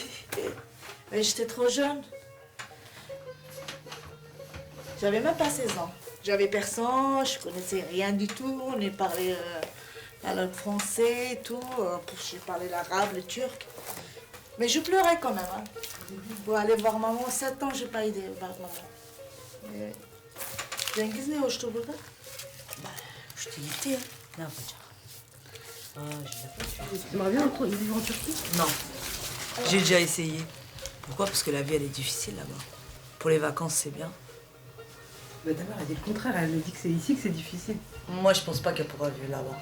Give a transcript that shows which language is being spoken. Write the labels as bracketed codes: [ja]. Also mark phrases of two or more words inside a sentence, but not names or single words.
[fr] Mais j'étais trop jeune. J'avais même pas 16 ans. J'avais personne, je connaissais rien du tout. On est parlé la langue française et tout. J'ai parlé l'arabe, le turc. Mais je pleurais quand même. Hein. Pour aller voir maman, 7 ans, je n'ai pas idée voir maman. [tr] Cengiz ne hoştu burada? [fr] Je t'ai dit, hein. Non, pas dire. Tu aimerais bien vivre en Turquie? Non. J'ai déjà essayé. Pourquoi? Parce que la vie, elle est difficile là-bas. Pour les vacances, c'est bien. Bah, ta mère, elle dit le contraire. Elle me dit que c'est ici que c'est difficile. Moi, je pense pas qu'elle pourra vivre là-bas.